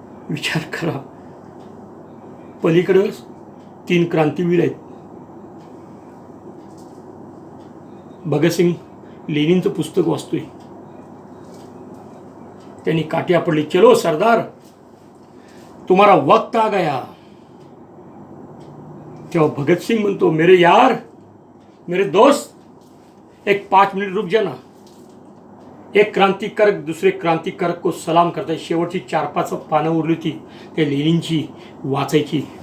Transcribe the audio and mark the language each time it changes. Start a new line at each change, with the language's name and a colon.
Marathi: विचार करा, पलीकडे 3 क्रांतीवीर आहेत. भगतसिंग लेनिनचं पुस्तक वाचतोय. त्यांनी काठी आपडली.
Hindi: चलो सरदार, तुम्हारा वक्त आ गया.
Marathi: तेव्हा भगतसिंग म्हणतो,
Hindi: मेरे यार, मेरे दोस्त, एक 5 मिनिट रुक जाना.
Marathi: एक क्रांतिकारक दुसरे क्रांतिकारक को सलाम करताय. शेवटची 4-5 पानं उरली होती त्या लेनिनची वाचायची.